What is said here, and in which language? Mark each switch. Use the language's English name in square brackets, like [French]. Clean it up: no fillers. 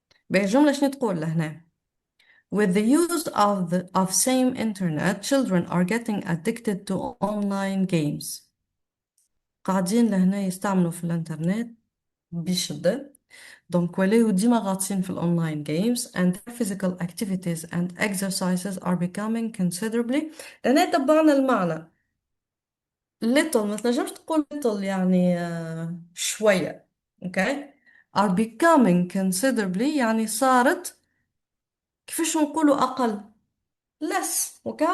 [English] بالجملة شنو تقول لهنا؟ With the use of same internet, children are getting addicted to online games. [Arabic] قاعدين لهنا يستعملوا في الانترنت بشدة. [English] دونك ولاو ديما غاطسين في الأونلاين games and their physical activities and exercises are becoming considerably. [Arabic] لهنا تبعنا المعنى. little ما تنجمش تقول little يعني شوية. okay are becoming considerably يعني صارت كيفاش نقولوا أقل less.